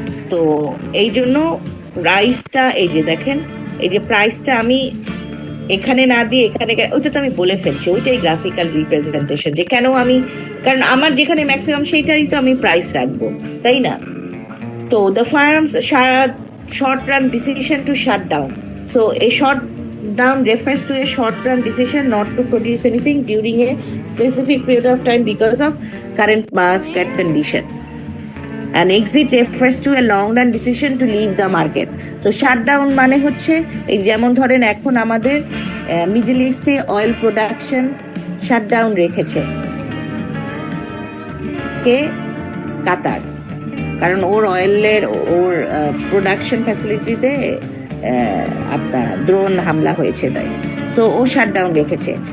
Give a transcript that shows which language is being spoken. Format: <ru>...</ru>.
<bn>তো এই জন্য প্রাইসটা, এই যে দেখেন, এই যে প্রাইসটা আমি এখানে না দিয়ে এখানে ওইটা তো আমি বলে ফেলছি, ওইটাই গ্রাফিক্যাল রিপ্রেজেন্টেশন, যে কেন আমি, কারণ আমার যেখানে ম্যাক্সিমাম সেইটাই তো আমি প্রাইস রাখবো, তাই না?</bn> <en>তো the firm's short-run decision to shut down. So a shut down refers to a short-run decision not to produce anything during a specific period of time because of current market condition. An exit refers to a long-run decision to leave the market.</en> <bn>So shut down মানে হচ্ছে এই যেমন ধরেন এখন আমাদের middle ইস্টে oil production shut down রেখেছে, কে? কাতার। কারণ ওর অয়েলের ওর প্রোডাকশন ফ্যাসিলিটিতে আপনার ড্রোন হামলা হয়েছে, তাই সো ও শাটডাউন রেখেছে।</bn>